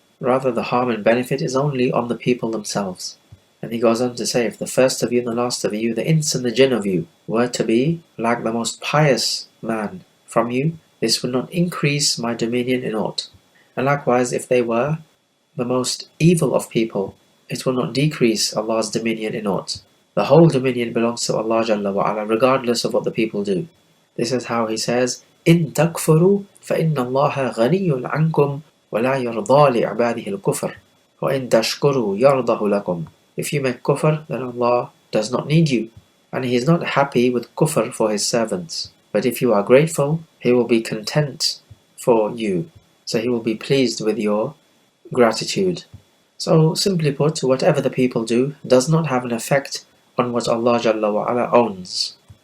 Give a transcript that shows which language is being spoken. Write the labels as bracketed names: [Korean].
[English] Rather, the harm and benefit is only on the people themselves. And he goes on to say, if the first of you and the last of you, the ins and the jinn of you, were to be like the most pious man from you, this would not increase my dominion in aught. And likewise, if they were the most evil of people, it will not decrease Allah's dominion in aught. The whole dominion belongs to Allah Jalla wa Ala, regardless of what the people do. This is how he says, [Arabic] إِن تَكْفُرُوا فَإِنَّ اللَّهَ غَنِيٌّ عَنْكُمْ وَلَا يَرْضَى لِعِبَادِهِ الْكُفْرَ وَإِن تَشْكُرُوا يَرْضَهُ لَكُمْ. [English] If you make kufr, then Allah does not need you, and He is not happy with kufr for His servants. But if you are grateful, He will be content for you. So He will be pleased with your gratitude. So simply put, whatever the people do does not have an effect on what Allah Jalla wa Ala owns.